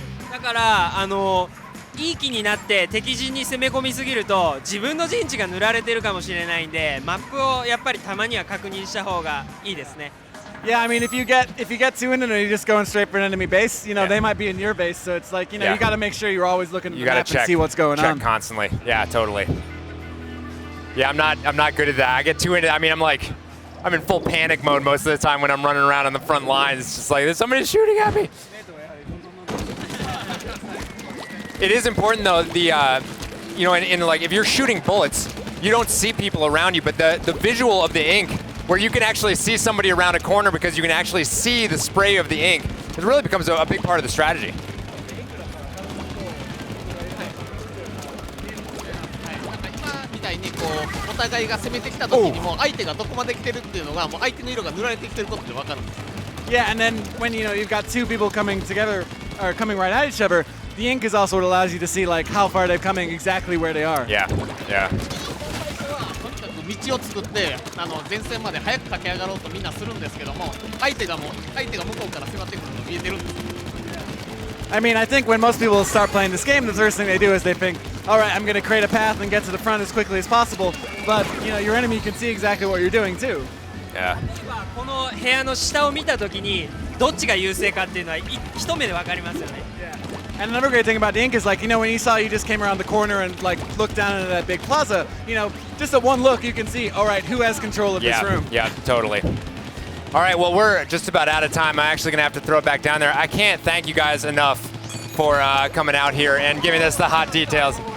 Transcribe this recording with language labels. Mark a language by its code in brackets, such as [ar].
[ja] だからいい気になって敵陣に攻め込みすぎると自分の陣地が塗られてるかもしれないんでマップをやっぱりたまには確認した方がいいですね。 [en] Yeah, I mean, if you get too into it, you're just going straight for an enemy base. They might be in your base, so it's like you got to make sure you're always looking at the map and see what's going on. Check constantly. Yeah, totally. Yeah, I'm not good at that. I get too into. I mean, I'm in full panic mode most of the time when I'm running around on the front lines. It's just like there's somebody shooting at me. It is important though. In like if you're shooting bullets, you don't see people around you, but the visual of the ink. Where you can actually see somebody around a corner because you can actually see the spray of the ink. It really becomes a big part of the strategy. [ja] 今みたいにお互いが攻めてきた時にも相手がどこまで来てるっていうのがもう相手の色が塗られてきてることで分かるんです。 [en] Yeah, and then when you've got two people coming together or coming right at each other, the ink is also what allows you to see like how far they're coming, exactly where they are. Yeah, yeah. [ja] 道を作って前線まで早く駆け上がろうとみんなするんですけども相手が向こうから迫ってくるの見えてるんです。 [en] I mean, I think when most people start playing this game, the first thing they do is they think, all right, I'm going to create a path and get to the front as quickly as possible. But your enemy can see exactly what you're doing too. Yeah. [ja] この部屋の下を見たときにどっちが優勢かっていうのは一目でわかりますよね。 [en] And another great thing about the ink is like, when you saw you just came around the corner and like looked down into that big plaza, just at one look you can see, all right, who has control of this room? Yeah, totally. All right, well, we're just about out of time. I'm actually going to have to throw it back down there. I can't thank you guys enough for coming out here and giving us the hot details.